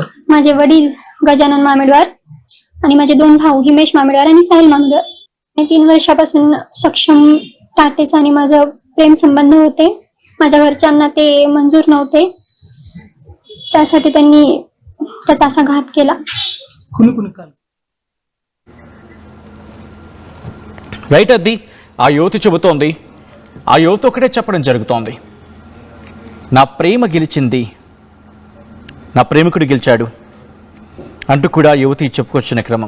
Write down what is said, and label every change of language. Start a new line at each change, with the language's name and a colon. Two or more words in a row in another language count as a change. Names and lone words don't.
Marathi: माझे वडील गजानन मामेडवार आणि माझे 2 भाऊ हिमेश मामेडवार आणि साहिल मामेडवार. 3 वर्षापासून सक्षम टाटेच आणि माझं प्रेम संबंध होते. माझ्या घरच्यांना ते मंजूर नव्हते. त्यासाठी त्यांनी त्याचा असा घात केला.
Telugu: రైట్, అది ఆ యువతి చెబుతోంది. ఆ యువత ఒకటే చెప్పడం జరుగుతోంది, నా ప్రేమ గెలిచింది, నా ప్రేమికుడు గెలిచాడు అంటూ కూడా యువతి చెప్పుకొచ్చిన క్రమం.